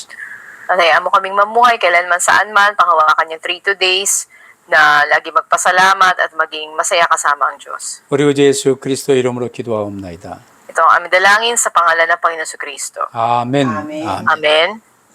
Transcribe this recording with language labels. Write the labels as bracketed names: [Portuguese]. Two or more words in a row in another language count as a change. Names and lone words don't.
[Filipino] At hayaan mo kaming mamuhay kailanman saan man, panghawakan yung 3 days na lagi magpasalamat at maging masaya kasama ang Diyos. [Korean] 우리 구주 예수 그리스도 이름으로 기도하옵나이다. [Filipino] Ito ang aming dalangin sa pangalan ng Panginoon Kristo. [Korean] 아멘. 아멘. [Filipino] Amen.